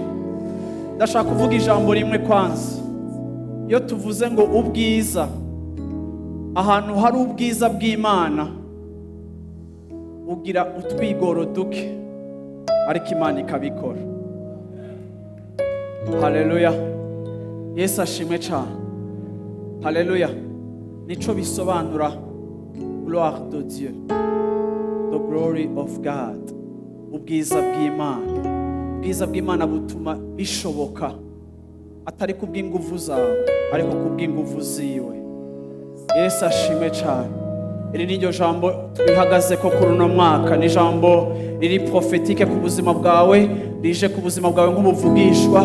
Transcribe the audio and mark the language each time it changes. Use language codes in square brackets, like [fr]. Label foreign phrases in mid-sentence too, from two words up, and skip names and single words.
[rn] Ndashaka kuvuga ijambo rimwe kwanza. Iyo tuvuze ngo ubwiza, ahantu hari ubwiza bw'Imana ugira utwigoro duke, ariko Imana ikabikora. Haleluya. Yesu ashimwe cyane. Haleluya. Nico bisobanura [fr] gloire de Dieu, [en] the glory of God. [rn] Ubwiza bw'Imana. Ubwiza bw'Imana butuma bishoboka, atari kubw'inguvu zawe, ariko kubw'inguvu ziwe. Yesu ashimwe cyane. Iri ni ryo jambo twihagaze ko kuri uno mwaka, ni jambo riri prophétique ku buzima bwawe, rije ku buzima bwawe nk'ubuvugishwa.